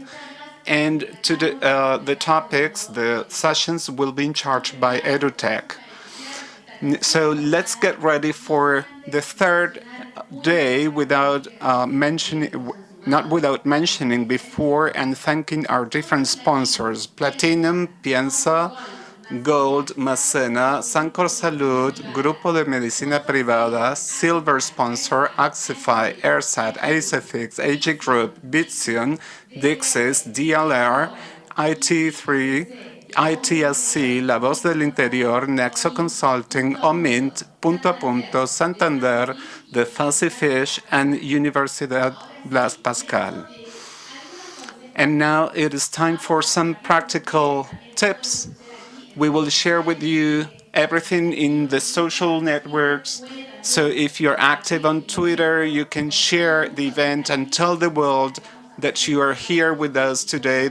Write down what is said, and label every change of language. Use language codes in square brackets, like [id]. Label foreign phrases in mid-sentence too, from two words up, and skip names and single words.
[en] And the topics, the sessions, will be in charge by EduTech. So let's get ready for the third day not without mentioning before and thanking our different sponsors: Platinum, Piensa, Gold, Macena, Sancor Salud, Grupo de Medicina Privada, Silver Sponsor, Axify, AirSat, Acefix, AG Group, Bitsion, Dixis, DLR, IT3, ITSC, La Voz del Interior, Nexo Consulting, Omint, Punto a Punto, Santander, The Fuzzy Fish, and Universidad Blas Pascal. And now it is time for some practical tips. We will share with you everything in the social networks. So if you're active on Twitter, you can share the event and tell the world that you are here with us today.